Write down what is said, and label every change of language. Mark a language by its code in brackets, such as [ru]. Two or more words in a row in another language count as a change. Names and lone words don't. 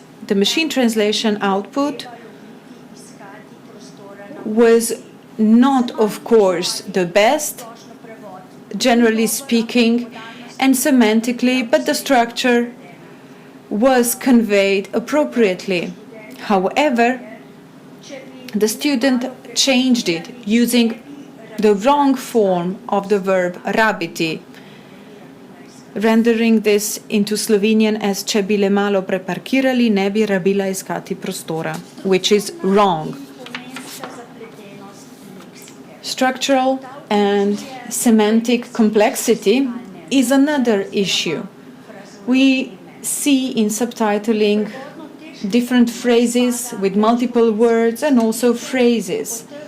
[en] The machine translation output was not, of course, the best, generally speaking, and semantically, but the structure was conveyed appropriately. However, the student changed it using the wrong form of the verb rabiti, rendering this into Slovenian as [sl] če bi le malo preparkirali, ne bi rabila iskati prostora, [en] which is wrong. Structural and semantic complexity is another issue. We see in subtitling different phrases with multiple words and also phrases.